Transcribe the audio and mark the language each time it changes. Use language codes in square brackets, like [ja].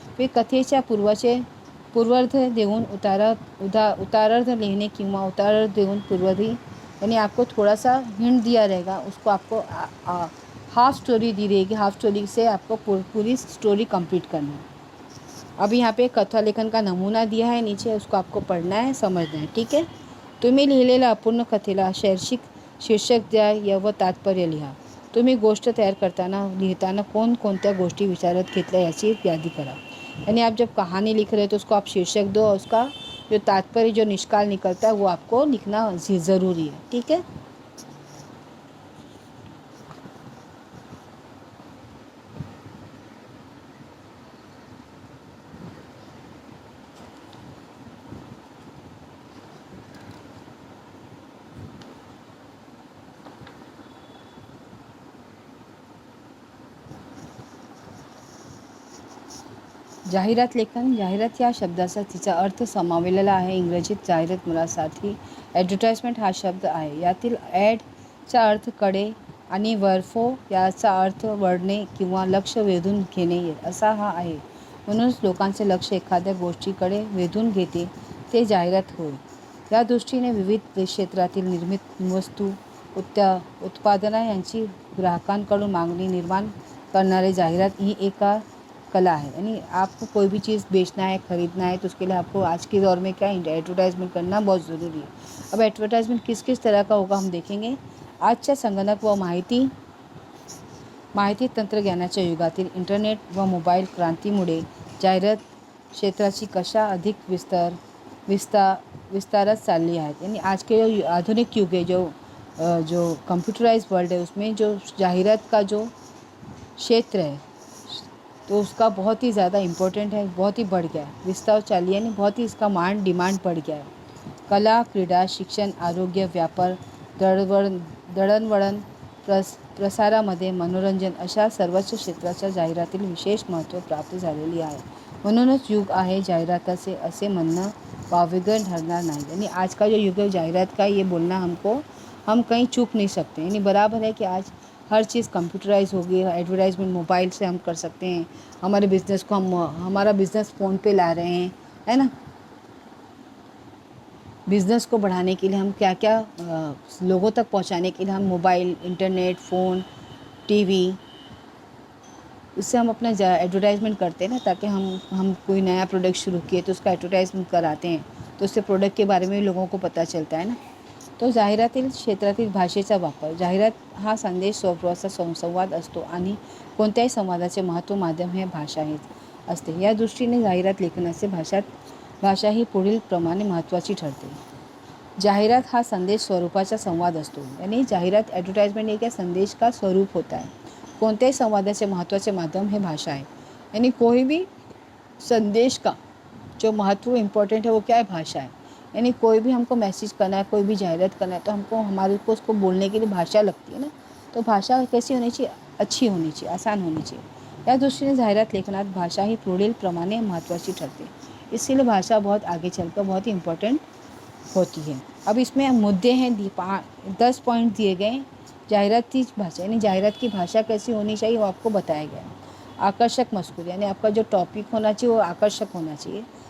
[hi] फिर [mr] कथेच्या पूर्वार्ध देऊन उत्तरार्ध लिखने किंवा उत्तरार्ध देऊन पूर्वार्धी, [hi] यानी आपको थोड़ा सा हिंट दिया रहेगा, उसको आपको हाफ स्टोरी दी रहेगी, हाफ स्टोरी से आपको पूरी स्टोरी कंप्लीट करना है. अब यहाँ पे कथा लेखन का नमूना दिया है नीचे, उसको आपको पढ़ना है, समझना है. ठीक है. [mr] तुम्ही लिहिलेल्या अपूर्ण कथेला शीर्षक द्या व तात्पर्य लिहा. तुम्ही गोष्ट तयार लिखताना कोणत्या गोष्टी विचारात घेतल्या याची यादी करा. [hi] यानी आप जब कहानी लिख रहे हो तो उसको आप शीर्षक दो, और उसका जो तात्पर्य, जो निष्काल निकलता है, वो आपको लिखना ज़रूरी है. ठीक है. [mr] जाहिरात लेखन. जाहिरात या शब्दाचा तिचा अर्थ समावलेला आहे. इंग्रजीत जाहिरात मुलासाठी ॲडव्हर्टाइजमेंट हा शब्द आहे. यातील ॲडचा अर्थ कडे आणि वर्फो याचा अर्थ वळणे किंवा लक्ष वेधून घेणे असा हा आहे. म्हणूनच लोकांचे लक्ष एखाद्या गोष्टीकडे वेधून घेते ते जाहिरात होय. या दृष्टीने विविध क्षेत्रातील निर्मित वस्तू उत्पादना यांची ग्राहकांकडून मागणी निर्माण करणारे जाहिरात ही एक कला है. [hi] यानी आपको कोई भी चीज़ बेचना है, ख़रीदना है, तो उसके लिए आपको आज के दौर में क्या एडवर्टाइजमेंट करना बहुत ज़रूरी है. अब एडवर्टाइजमेंट किस किस तरह का होगा हम देखेंगे. [mr] आजच्या संगणक व माहिती तंत्रज्ञानाच्या युगातील इंटरनेट व मोबाईल क्रांतीमुळे जाहिरात क्षेत्राची कशा अधिक विस्तारत चालली आहेत. [hi] यानी आज के जो आधुनिक युग है, जो कंप्यूटराइज वर्ल्ड है, उसमें जो जाहिरात का जो क्षेत्र है तो उसका बहुत ही ज़्यादा इम्पोर्टेंट है, बहुत ही बढ़ गया है. [mr] विस्तार चालू, [hi] यानी बहुत ही इसका डिमांड बढ़ गया है. [mr] कला, क्रीडा, शिक्षण, आरोग्य, व्यापार, दळणवळण, प्रसारामध्ये मनोरंजन अशा सर्वच क्षेत्राच्या जाहिरातील विशेष महत्त्व प्राप्त झालेली आहे. म्हणूनच युग आहे जाहिराताचे असे म्हणणं वावगं ठरणार नाही। [hi] यानी आज का जो युग है जाहिरात का, ये बोलना हम कहीं चूक नहीं सकते। यानी बराबर है कि आज हर चीज़ कंप्यूटराइज हो गई, एडवर्टाइजमेंट मोबाइल से हम कर सकते हैं। हमारे बिज़नेस को हमारा बिज़नेस फ़ोन पे ला रहे हैं, है ना। बिज़नेस को बढ़ाने के लिए हम क्या क्या लोगों तक पहुंचाने के लिए हम मोबाइल, इंटरनेट, फ़ोन, टीवी, उससे हम अपना एडवर्टाइजमेंट करते हैं ना, ताकि हम कोई नया प्रोडक्ट शुरू किए तो उसका एडवर्टाइजमेंट कराते हैं, तो उससे प्रोडक्ट के बारे में लोगों को पता चलता है ना। [mr] तो जाहिरातील क्षेत्रातील भाषेचा वापर, जाहिरात हा संदेश स्वरूपाचा संवाद असतो आणि कोणत्याही संवादाचे महत्त्व माध्यम हे भाषा हेच असते। या दृष्टीने जाहिरात लेखनाचे भाषा ही पुढील प्रमाणे महत्त्वाची ठरते। जाहिरात हा संदेश स्वरूपाचा संवाद असतो, [hi] यानी जाहिरात एडवर्टाइजमेंट एक संदेश का स्वरूप होता है। [mr] कोणत्याही संवादाचे महत्त्वाचे माध्यम [hi] है भाषा है, यानी कोई भी संदेश का जो महत्व इम्पोर्टेंट है वो क्या है, भाषा है। यानी कोई भी हमको मैसेज करना है, कोई भी जाहिरात करना है, तो हमारे को उसको बोलने के लिए भाषा लगती है ना। तो भाषा कैसी होनी चाहिए, अच्छी होनी चाहिए, आसान होनी चाहिए। [mr] या दृष्टीने जाहिरात लेखनात भाषा ही पुढील प्रमाणे महत्त्वाची ठरते। [hi] इसीलिए भाषा बहुत आगे चलकर बहुत ही इम्पोर्टेंट होती है। अब इसमें मुद्दे हैं, 10 पॉइंट दिए गए जाहिरात की भाषा, यानी जाहिरात की भाषा कैसी होनी चाहिए वो आपको बताया गया है। [mr] आकर्षक मजकूर, [hi] यानी आपका जो टॉपिक होना चाहिए वो आकर्षक होना चाहिए।